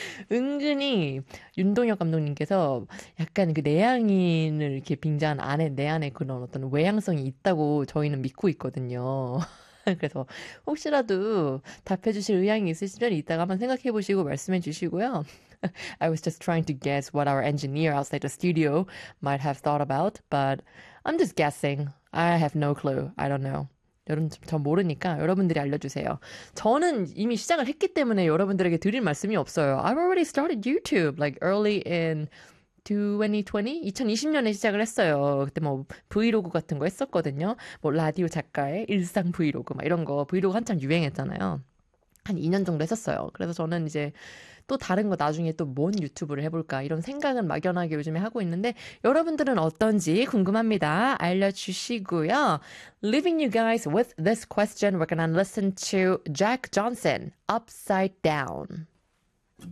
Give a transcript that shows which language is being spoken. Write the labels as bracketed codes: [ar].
[ko] 은근히 윤동혁 감독님께서 약간 그 내향인을 이렇게 빙자한 안에, 내 안에 그런 어떤 외향성이 있다고 저희는 믿고 있거든요. 그래서 혹시라도 답해주실 의향이 있으시면 이따가 한번 생각해보시고 말씀해주시고요. [en] I was just trying to guess what our engineer outside the studio might have thought about, but I'm just guessing. I have no clue. I don't know. [ko] 여러분, 저 모르니까 여러분들이 알려주세요. 저는 이미 시작을 했기 때문에 여러분들에게 드릴 말씀이 없어요. [en] I've already started YouTube, like early in 2020? [ko] 2020년에 시작을 했어요. 그때 뭐 브이로그 같은 거 했었거든요. 뭐 라디오 작가의 일상 브이로그 막 이런 거 브이로그 한창 유행했잖아요. 한 2년 정도 했었어요. 그래서 저는 이제 또 다른 거 나중에 또뭔 유튜브를 해볼까 이런 생각은 막연하게 요즘에 하고 있는데 여러분들은 어떤지 궁금합니다. 알려주시고요. [en] Leaving you guys with this question, we're gonna listen to Jack Johnson, Upside Down.